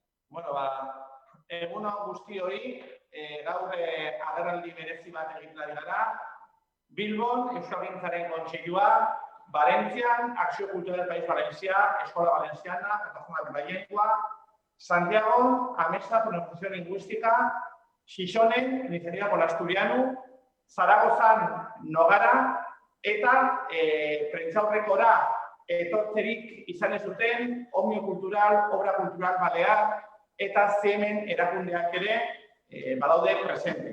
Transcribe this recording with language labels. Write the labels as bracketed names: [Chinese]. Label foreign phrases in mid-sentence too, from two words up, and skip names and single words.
[Basque] Egun guzti hori, gaur agerraldi berezi bat egiten ari gara. Bilbon, Euskalgintzaren Kontseilua, Valentzian, Acció Cultural del País Valencià, Escola Valenciana, Plataforma per la Llengua, Santiago, Amesa, Pronunciación Lingüística, Xixonen, Iniciativa por l'Asturiano, Zaragozan, Nogara, eta prentsaurrekora etortzerik izan ez duten, Omnio Cultural, Obra Cultural Balear, eta Zemen erakundeak ere badaude presente.